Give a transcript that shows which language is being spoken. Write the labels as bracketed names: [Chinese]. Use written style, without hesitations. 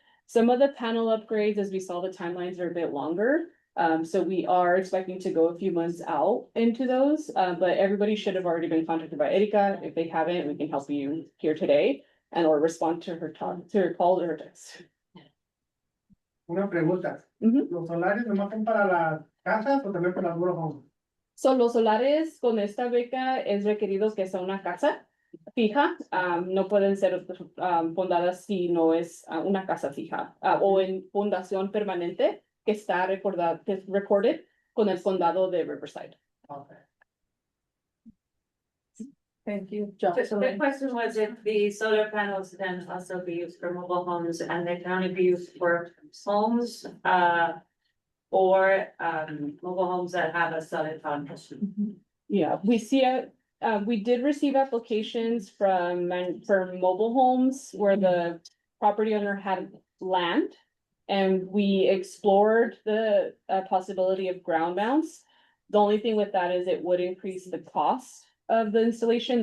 [English] Some of the panel upgrades, as we saw, the timelines are a bit longer. So we are expecting to go a few months out into those, but everybody should have already been contacted by Erika. If they haven't, we can help you here today and or respond to her talk, to her call or her text. [Spanish] Una pregunta. ¿Los solares nomás son para las casas o también para las homes? Son los solares con esta beca es requerido que sea una casa fija, no pueden ser fundadas si no es una casa fija o en fundación permanente que está recorded con el condado de Riverside. [English] Okay. Thank you. The question was if the solar panels then also be used for mobile homes and they can only be used for homes, or mobile homes that have a solar foundation. Yeah, we did receive applications for mobile homes where the property owner had land, and we explored the possibility of ground mounts. The only thing with that is it would increase the cost of the installation.